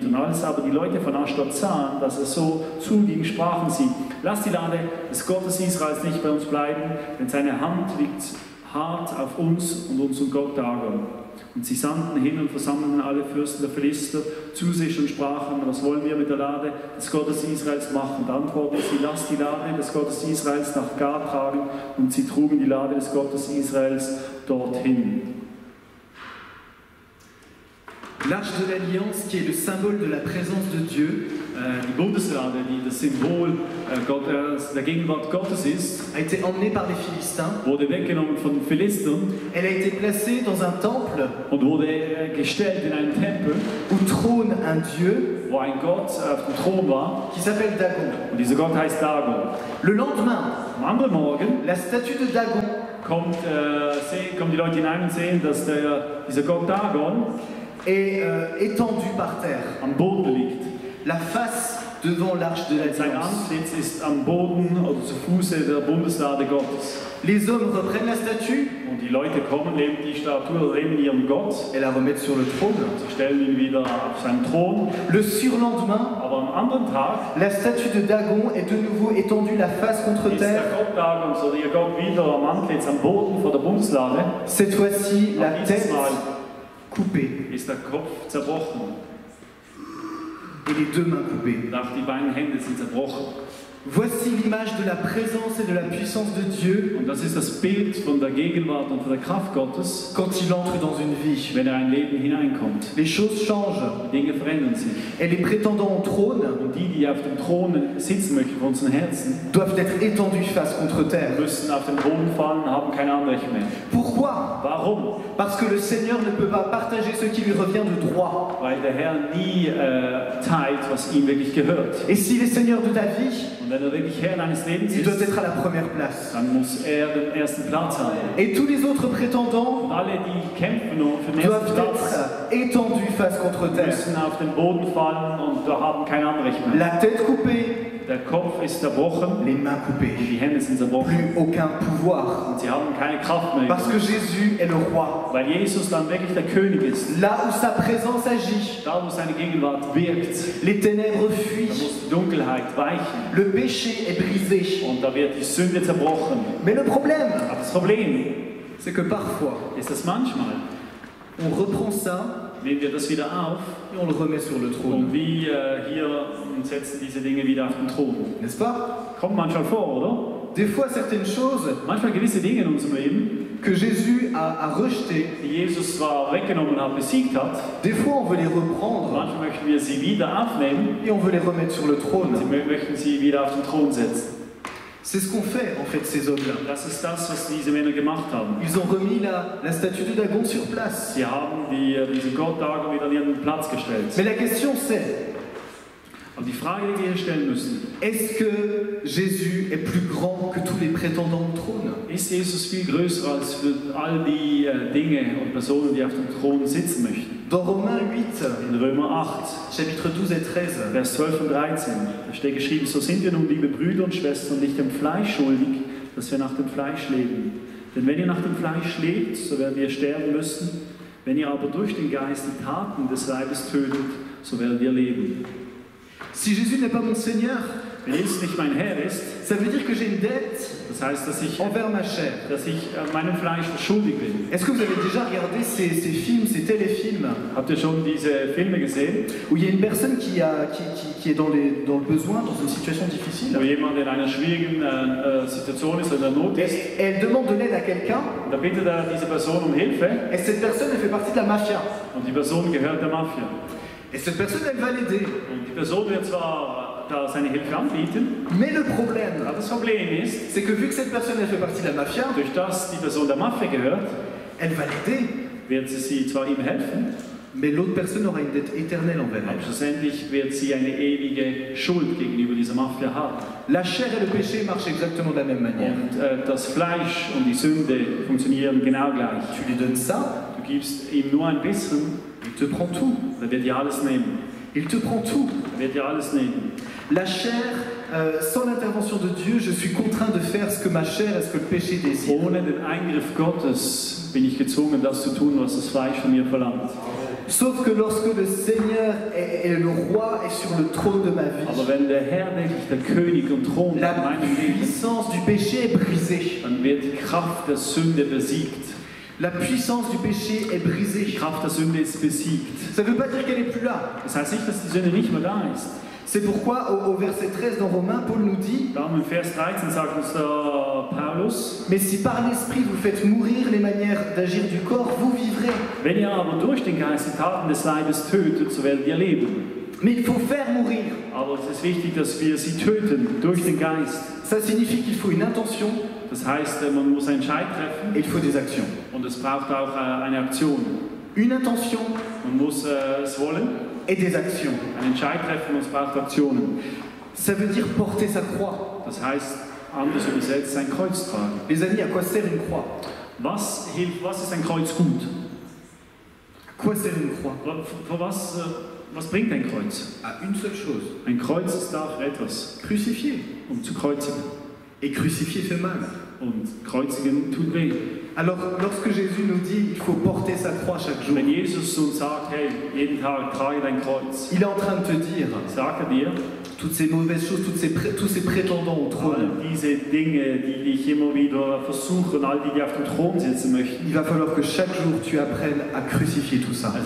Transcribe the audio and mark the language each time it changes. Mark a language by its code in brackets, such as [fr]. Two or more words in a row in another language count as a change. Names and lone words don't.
[de] Und als aber die Leute von Aschdod sahen, dass es so zuging, sprachen sie: Lasst die Lade des Gottes Israels nicht bei uns bleiben, denn seine Hand liegt hart auf uns und unseren Gott Dagon. Und sie sandten hin und versammelten alle Fürsten der Philister zu sich und sprachen: Was wollen wir mit der Lade des Gottes Israels machen? Und antworteten sie: Lasst die Lade des Gottes Israels nach Gad tragen. Und sie trugen die Lade des Gottes Israels dorthin. [fr] L'arche de l'Alliance, qui est le symbole de la présence de Dieu, [de] Die Bundeslade, die das Symbol der Gegenwart Gottes ist, [fr] a été emmenée par les Philistins. [de] wurde weggenommen von den Philistern [fr] Elle a été placée dans un temple [de] und wurde gestellt in einen Tempel, [fr] où trône un Dieu [de] wo ein Gott auf dem Thron war. [fr] qui s'appelle Dagon. [de] Und dieser Gott heißt Dagon. [fr] Le lendemain, [de] Am anderen Morgen [fr] la statue de Dagon [de] kommen die Leute hinein und sehen, dass dieser Gott Dagon [fr] est étendue par terre. [de] am Boden liegt. [fr] La face devant l'arche de [de] Sein [fr] l'Alliance. [de] Antlitz ist am Boden oder zu Fuße der Bundeslade Gottes. [fr] Les hommes reprennent la statue [de] Und die Leute kommen, nehmen die Statue, nehmen ihren Gott, [fr] et la remettent sur le trône. [de] sie stellen ihn wieder auf seinen Thron. [fr] Le surlendemain, [de] Aber am anderen Tag [fr] la statue de Dagon est de nouveau étendue la face contre [de] ist der [fr] terre. [de] Gott Dagons oder ihr Gott wieder am Antlitz am Boden vor der Bundeslade. [fr] Cette fois-ci, la [de] Und dieses [fr] tête [de] Mal [fr] coupée [de] ist der Kopf zerbrochen [fr] et les deux mains coupées. [de] und auch die beiden Hände sind zerbrochen. [fr] Voici l'image de la présence et de la puissance de Dieu [de] Und das ist das Bild von der Gegenwart und von der Kraft Gottes, [fr] quand il entre dans une vie. [de] wenn er in ein Leben hineinkommt. [fr] Les choses changent [de] Die Dinge verändern sich. [fr] et les prétendants au trône [de] Und die auf dem Thron sitzen möchten von unseren Herzen, [fr] doivent être étendus face contre terre. [de] müssen auf den Boden fallen, haben kein Anrecht mehr. [fr] Pourquoi? [de] Warum? [fr] Parce que le Seigneur ne peut pas partager ce qui lui revient de droit. [de] Weil der Herr nie teilt, was ihm wirklich gehört. [fr] Et s'il est Seigneur de ta vie, [de] Und wenn er wirklich Herr deines Lebens [fr] il doit [de] ist, [fr] être à la première place. [de] dann muss er den ersten Platz haben. [fr] Et tous les autres prétendants [de] Und alle, die kämpfen nur für den ersten [fr] doivent [de] Platz, [fr] être étendus face contre terre. [de] müssen auf den Boden fallen und haben kein Anrecht mehr. [fr] La tête coupée, [de] Der Kopf ist zerbrochen, [fr] les mains coupées. [de] die Hände sind zerbrochen [fr] Plus aucun pouvoir. [de] und sie haben keine Kraft mehr. [fr] Parce que Jésus est le roi. [de] Weil Jesus dann wirklich der König ist. [fr] Là où sa présence agit, [de] Da, wo seine Gegenwart wirkt, [fr] les ténèbres [de] da [fr] fuient. [de] muss die Dunkelheit weichen [fr] Le péché est brisé. [de] und da wird die Sünde zerbrochen. [fr] Mais le problème, [de] Aber das Problem [fr] c'est que parfois, [de] ist, dass manchmal [fr] on reprend ça [de] nehmen wir das wieder auf [fr] et on le remet sur le [de] und [fr] trône. [de] wir hier und setzen diese Dinge wieder auf den Thron. [fr] N'est-ce pas? [de] Kommt manchmal vor, oder? [fr] Des fois, certaines choses [de] Manchmal gewisse Dinge in unserem Leben, [fr] que Jésus a rejetées, [de] die Jesus zwar weggenommen hat, besiegt hat, [fr] des fois on veut les reprendre [de] manchmal möchten wir sie wieder aufnehmen [fr] et on veut les remettre sur le [de] und [fr] trône. [de] möchten sie wieder auf den Thron setzen. [fr] C'est ce qu'ont fait en fait ces hommes-là. [de] Das ist das, was diese Männer gemacht haben. [fr] Ils ont remis la statue de Dagon sur place. [de] Sie haben diesen Gott Dagon wieder an ihren Platz gestellt. [fr] Mais la question c'est, [de] Aber die Frage, die wir hier stellen müssen, [fr] est-ce que Jésus est plus grand que tous les prétendants au trône? [de] ist Jesus viel größer als für all die Dinge und Personen, die auf dem Thron sitzen möchten? [fr] Dans Romains 8, [de] In Römer 8, [fr] chapitres 12 et 13, [de] Vers 12 und 13, da steht geschrieben, so sind wir nun, liebe Brüder und Schwestern, nicht dem Fleisch schuldig, dass wir nach dem Fleisch leben. Denn wenn ihr nach dem Fleisch lebt, so werdet ihr sterben müssen. Wenn ihr aber durch den Geist die Taten des Leibes tötet, so werdet ihr leben. [fr] si Jésus n'est pas mon Seigneur, [de] Wenn Jesus nicht mein Herr ist, [fr] ça veut dire que j'ai une dette [de] das heißt, dass ich [fr] envers ma chair. [de] Meinem Fleisch schuldig bin. [fr] Est-ce que vous avez déjà regardé ces films, ces téléfilms, [de] Habt ihr schon diese Filme gesehen, [fr] où il y a une personne qui est dans le besoin, dans une situation difficile, [de] wo jemand in einer schwierigen Situation ist oder in der Not ist, [fr] et elle demande de l'aide à quelqu'un, [de] und da bittet er diese Person um Hilfe, [fr] et cette personne, elle fait partie de la mafia. [de] und die Person gehört der Mafia. [fr] Et cette personne, elle va l'aider. [de] Und die Person wird zwar da seine Hilfe anbieten, [fr] Mais le problème, [de] aber das Problem ist, [fr] c'est que vu que cette personne, elle fait partie de la mafia, [de] durch das die Person der Mafia gehört, [fr] elle va l'aider, [de] wird sie zwar ihm helfen, [fr] mais l'autre personne aura une dette éternelle envers [de] aber [fr] elle. [de] schlussendlich wird sie eine ewige Schuld gegenüber dieser Mafia haben. [fr] La chair et le péché marchent exactement de la même manière. [de] Und das Fleisch und die Sünde funktionieren genau gleich. [fr] Tu lui donnes ça, [de] Du gibst ihm nur ein bisschen, [fr] il te prend tout. [de] dann wird er alles nehmen. [fr] Il te prend tout. [de] Dann wird er alles nehmen. [fr] La chair, sans l'intervention de Dieu, je suis contraint de faire ce que ma chair et ce que le péché désire. [de] Ohne den Eingriff Gottes bin ich gezwungen, das zu tun, was das Fleisch von mir verlangt. [fr] Sauf que lorsque le Seigneur est le roi et sur le trône de ma vie, [de] Aber wenn der Herr wirklich der König und Thron in [fr] la [de] meinem Leben, [fr] puissance du péché est brisée. [de] dann wird die Kraft der Sünde besiegt. [fr] La puissance du péché est [de] Die [fr] brisée. [de] Kraft der Sünde ist besiegt. [fr] Ça ne veut pas dire qu'elle n'est plus là. [de] Das heißt nicht, dass die Sünde nicht mehr da ist. [fr] C'est pourquoi au verset 13 dans Romains, Paul nous dit [de] Darum im Vers 13 sagt uns der Paulus, [fr] « Mais si par l'Esprit vous faites mourir les manières d'agir du corps, vous vivrez. [de] wenn ihr aber durch den Geist die Taten des Leibes tötet, so werdet ihr leben. [fr] Mais il faut faire mourir. [de] Aber es ist wichtig, dass wir sie töten durch den Geist. [fr] Ça signifie qu'il faut une intention [de] Das heißt, man muss einen Entscheid treffen [fr] et il faut des actions. [de] und es braucht auch eine Aktion. [fr] Une intention [de] Man muss es wollen, [fr] et des actions. [de] einen Entscheid treffen und es braucht Aktionen. [fr] Ça veut dire porter sa croix. [de] Das heißt, anders übersetzt, sein Kreuz tragen. [fr] Les amis, à quoi sert une croix? [de] Was hilft, was ist ein Kreuz gut? [fr] À quoi sert une croix? [de] Für was bringt ein Kreuz? [fr] À une seule chose. [de] Ein Kreuz ist da für etwas, [fr] Crucifier. [de] um zu kreuzigen. [fr] Et crucifier fait mal. [de] Und kreuzigen tut weh. [fr] Alors, lorsque Jésus nous dit il faut porter sa croix chaque jour, [de] Wenn Jesus uns sagt, hey, jeden Tag trage dein Kreuz, [fr] il est en train de te dire [de] sagt dir, [fr] toutes ces mauvaises choses, tous ces prétendants au trône, [de] all diese Dinge, die dich immer wieder versuchen, all die auf dem Thron sitzen möchten, [fr] il va falloir que chaque jour tu apprennes à crucifier tout ça.